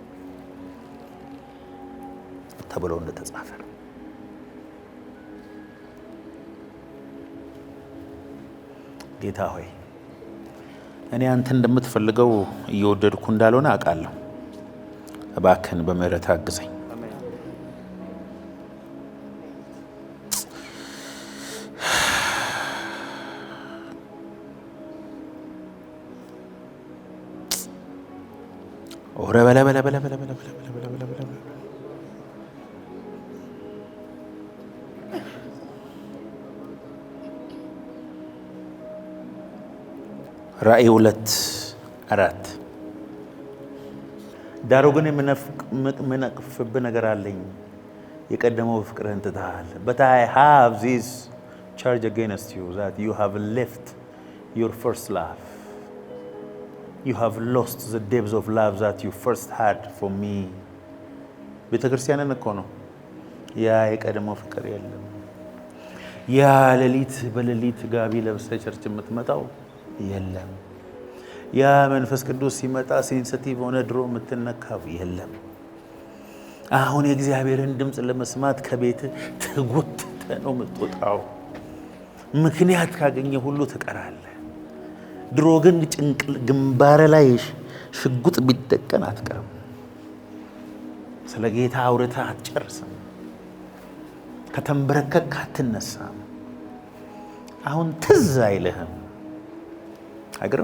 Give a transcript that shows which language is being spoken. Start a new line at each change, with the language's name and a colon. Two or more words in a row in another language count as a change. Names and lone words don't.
Amharic: ተብሎ እንደተጻፈ ነው። ጌታ ሆይ እኔ አንተ እንደምትፈልገው እየወደድኩ እንዳልሆነ አውቃለሁ። እባክህን በምህረት አግዘኝ። ኦረ በለ በለ በለ በለ በለ በለ በለ በለ ራእይ 2:4 ዳሩ ግን የምነቅፍብህ ነገር አለኝ፣ የቀደመው ፍቅርህን ትተሃል።
English: But I have this charge against you that you have left your first love. You have lost the depths of love that you first had for me.
Amharic: ቤተክርስቲያንን እኮ ነው ያ የቀድሞ ፍቅር የለም። ያ ሌሊት በሌሊት ጋቢ ለብሰ ቸርች የምትመጣው የለም። ያ መንፈስ ቅዱስ ሲመጣ ሴንሲቲቭ ሆነ ድሮ የምትነካው የለም። አሁን የእግዚአብሔርን ድምፅ ለመስማት ከቤት ተጎትተ ነው የምትወጣው። ምክንያት ካገኘ ሁሉ ትቀራለህ። ድሮ ግን ግንባር ላይ ሽጉጥ ቢደቀን አትቀርም። ስለ ጌታ አውርተህ አትጨርስም። ከተንበረከክ አትነሳም። አሁን ትዝ አይልህም። አይገርም?